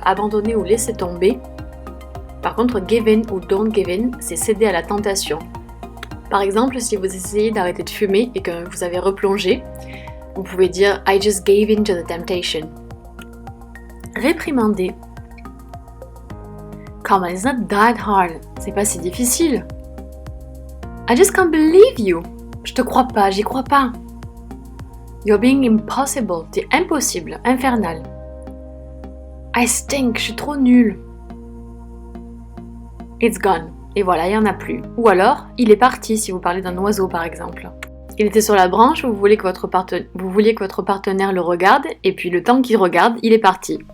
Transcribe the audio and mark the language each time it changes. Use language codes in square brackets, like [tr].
[fr] Abandonner ou laisser tomber. Par contre, give in ou don't give in, c'est céder à la tentation. Par exemple, si vous essayez d'arrêter de fumer et que vous avez replongé, vous pouvez dire [en] I just gave in to the temptation. [fr] Réprimander. [en] Come on, it's not that hard. [fr] C'est pas si difficile. [en] I just can't believe you. [fr] Je te crois pas, j'y crois pas. [en] You're being impossible. [fr] T'es impossible, infernal. [en] I stink, [fr] je suis trop nulle. [en] It's gone. [fr] Et voilà, il n'y en a plus. Ou alors, il est parti si vous parlez d'un oiseau par exemple. Il était sur la branche, vous vouliez que votre partenaire le regarde, et puis le temps qu'il regarde, il est parti.